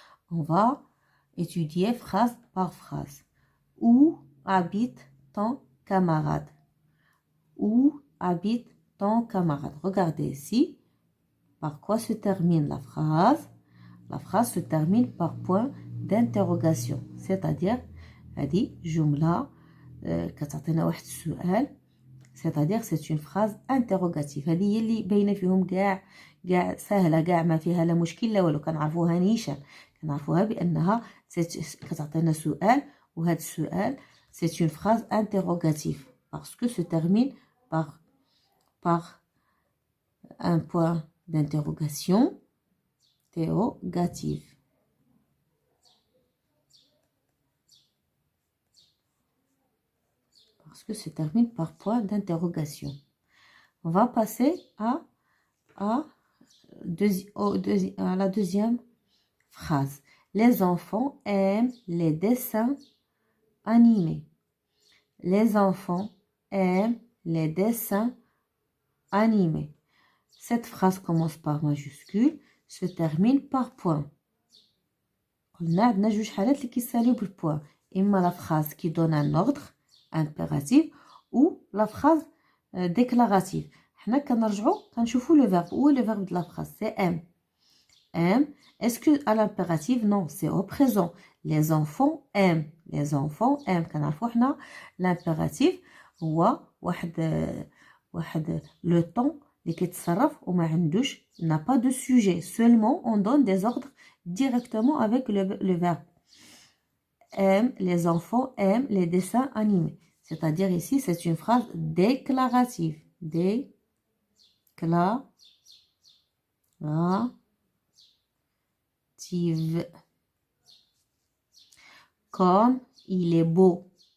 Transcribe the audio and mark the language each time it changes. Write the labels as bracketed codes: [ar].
[fr] On va étudier phrase par phrase. Où habite ton camarade? Où habite ton camarade? Regardez ici. Par quoi se termine la phrase? La phrase se termine par point d'interrogation. C'est-à-dire, [ar] هذه جملة كتعطينا واحد السؤال. [fr] C'est-à-dire c'est une phrase interrogative. [ar] هذه هي اللي باينه فيهم كاع سهله، كاع ما فيها لا مشكل لا والو. كنعرفوها نيشان، كنعرفوها بانها كتعطينا سؤال، وهذا السؤال [fr] c'est une phrase interrogative parce que se termine par un point d'interrogation interrogative. Parce que se termine par point d'interrogation. On va passer à la deuxième phrase. Les enfants aiment les dessins animés. Les enfants aiment les dessins animés. Cette phrase commence par majuscule, se termine par point. [ar] قلنا عندنا جوج حالات اللي كيساليو بالبوان. [fr] إما la phrase qui donne un ordre impératif ou la phrase déclarative. [ar] حنا كنرجعوا كنشوفوا le verbe. [fr] Où est le verbe de la phrase? C'est aime. Aime. Est-ce que à l'impératif? Non, c'est au présent. Les enfants aiment. Les enfants aiment. [ar] كنعرفوا حنا l'impératif هو واحد le temps اللي كيتصرف وما عندوش [fr] n'a pas de sujet. Seulement on donne des ordres directement avec le verbe. Aime, les enfants aiment les dessins animés. C'est-à-dire ici, c'est une phrase déclarative. Déclarative. Comme il est beau.